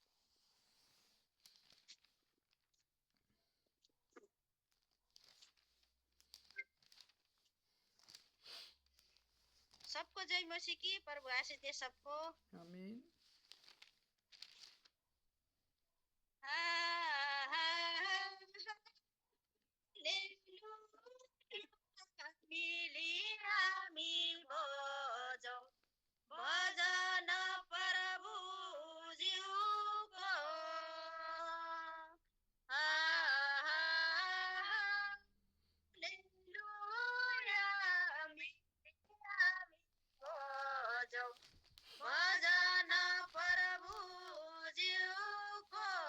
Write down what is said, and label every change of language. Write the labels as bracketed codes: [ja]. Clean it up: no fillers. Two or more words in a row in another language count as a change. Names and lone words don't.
[hi] सबको जय मसीह की, प्रभु आशीष दे सबको। आमीन। [ne] मिली हामी भजौ भजन प्रभु ज्यूको हालेलुया मिली हामी भजौ भजन प्रभु ज्यूको